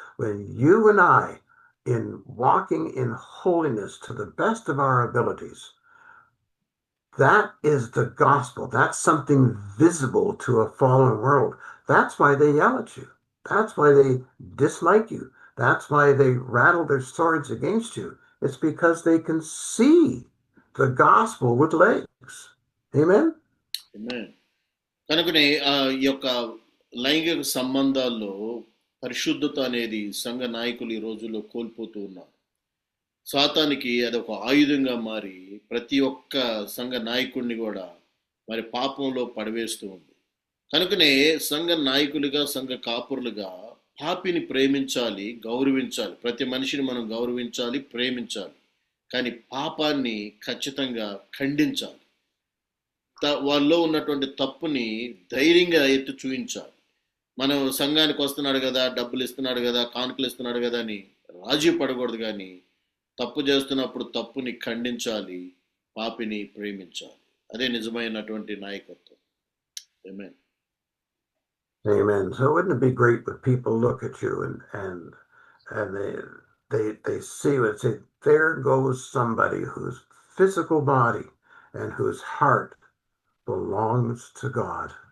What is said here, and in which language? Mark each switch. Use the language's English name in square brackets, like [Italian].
[English] When you and I, in walking in holiness to the best of our abilities, that is the gospel. That's something visible to a fallen world. That's why they yell at you. That's why they dislike you. That's why they rattle their swords against you. It's because they can see the gospel with legs. Amen? Amen. [Telugu] కనుకనే ఈ యొక్క లైంగిక సంబంధాల్లో పరిశుద్ధత అనేది సంఘ నాయకులు ఈ రోజుల్లో కోల్పోతూ ఉన్నారు. సాతానికి అదొక ఆయుధంగా మారి ప్రతి ఒక్క సంఘ నాయకుడిని కూడా మరి పాపంలో పడవేస్తూ ఉంది. కనుకనే సంఘ నాయకులుగా, సంఘ కాపురులుగా పాపిని ప్రేమించాలి, గౌరవించాలి. ప్రతి మనిషిని మనం గౌరవించాలి, ప్రేమించాలి. కానీ పాపాన్ని ఖచ్చితంగా ఖండించాలి. వాళ్ళలో ఉన్నటువంటి తప్పుని ధైర్యంగా ఎత్తి చూపించాలి. మనం సంఘానికి వస్తున్నాడు కదా, డబ్బులు ఇస్తున్నాడు కదా, కానుకలు ఇస్తున్నాడు కదా అని రాజీ పడకూడదు. కానీ తప్పు చేస్తున్నప్పుడు తప్పుని ఖండించాలి, పాపిని ప్రేమించాలి. అదే నిజమైనటువంటి నాయకత్వం. Amen. [English] Amen. So wouldn't it be great when people look at you and they see it, say, there goes somebody whose physical body and whose heart belongs to God.